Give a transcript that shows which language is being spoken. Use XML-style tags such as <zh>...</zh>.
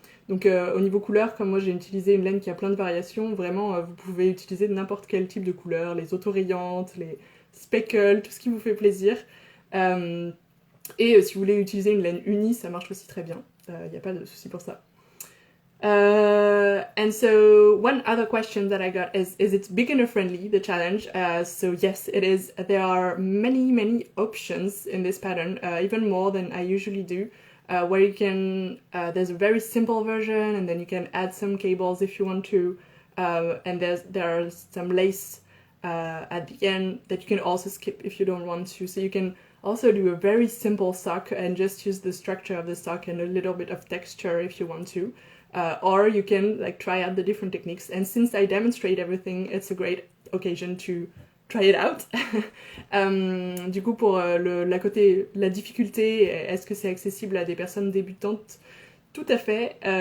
<fr>au niveau couleur, comme moi j'ai utilisé une laine qui a plein de variations, vraiment vous pouvez utiliser n'importe quel type de couleur, les autorayantes, les speckles, tout ce qui vous fait plaisir. Si vous voulez utiliser une laine unie, ça marche aussi très bien, il n'y a pas de souci pour ça.</fr> <en>And so one other question that I got is it beginner friendly, the challenge? So yes, it is. There are many options in this pattern, even more than I usually do, where you can, there's a very simple version, and then you can add some cables if you want to, and there are some lace at the end that you can also skip if you don't want to. So you can also do a very simple sock and just use the structure of the sock and a little bit of texture if you want to. Or you can like try out the different techniques, and since I demonstrate everything, it's a great occasion to try it out.</en> <fr>Du coup, pour la difficulté, est-ce que c'est accessible à des personnes débutantes? Tout à fait.</fr>